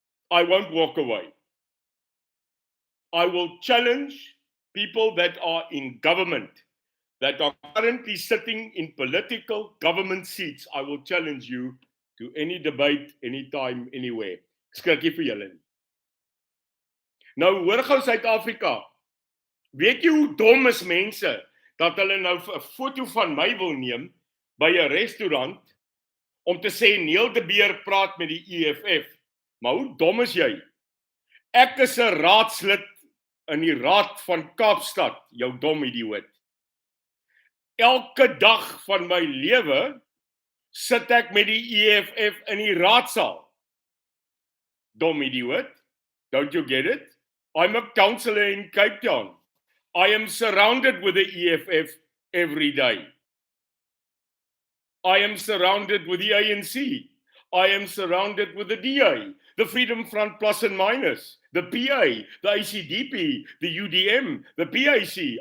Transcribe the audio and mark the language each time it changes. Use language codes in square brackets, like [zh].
[en] I won't walk away. I will challenge people that are in government, that are currently sitting in political government seats. I will challenge you to any debate, anytime, anywhere. [af] Ek skrik nie vir julle nie. Nou hoor gou Suid-Afrika. Weet jy hoe dom is mense dat hulle nou 'n foto van my wil neem by 'n restaurant om te sê Neil de Beer praat met die EFF. Maar hoe dom is jy? Ek is 'n raadslid in die Raad van Kaapstad, jou dom idioot. Elke dag van my lewe sit ek met die EFF in die raadsaal. Dom idioot. [en] Don't you get it? I'm a councillor in Cape Town. I am surrounded with the EFF every day. I am surrounded with the ANC. I am surrounded with the DA, the Freedom Front Plus and Minus, the PA, the ACDP, the UDM, the PAC.